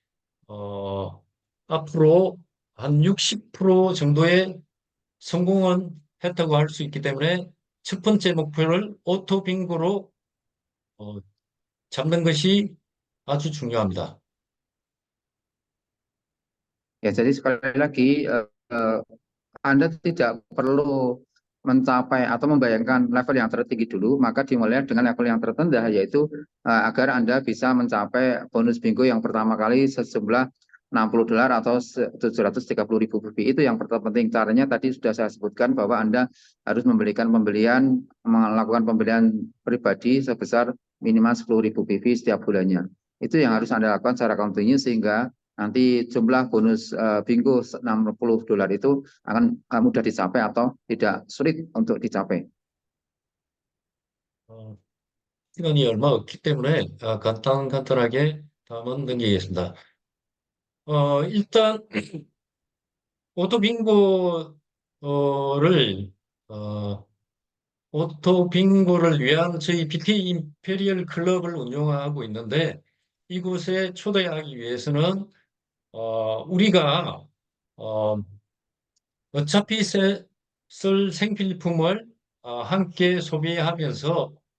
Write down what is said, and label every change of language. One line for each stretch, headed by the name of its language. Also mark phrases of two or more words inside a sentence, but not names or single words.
Korean: 앞으로 한 60% 정도의 성공은 했다고 할 수 있기 때문에 첫 번째 목표를 오토 빙고로 잡는 것이 아주 중요합니다.
Indonesian: Ya, jadi sekali lagi Anda tidak perlu mencapai atau membayangkan level yang tertinggi dulu, maka dimulai dengan level yang terendah, yaitu agar Anda bisa mencapai bonus bingo yang pertama kali sejumlah $60 atau 730.000 rupiah. Itu yang terpenting. Caranya tadi sudah saya sebutkan bahwa Anda harus melakukan pembelian pribadi sebesar minimal 10.000 PV setiap bulannya. Itu yang harus Anda lakukan secara kontinu sehingga nanti jumlah bonus bingo $60 itu akan mudah dicapai atau tidak sulit untuk dicapai.
Korean: 시간이 얼마 없기 때문에 간단하게 다음은 넘기겠습니다. 일단 오토 빙고를 오토 빙고를 위한 저희 BT 임페리얼 클럽을 운영하고 있는데 이곳에 초대하기 위해서는 우리가 어, 어차피 쓸 생필품을 함께 소비하면서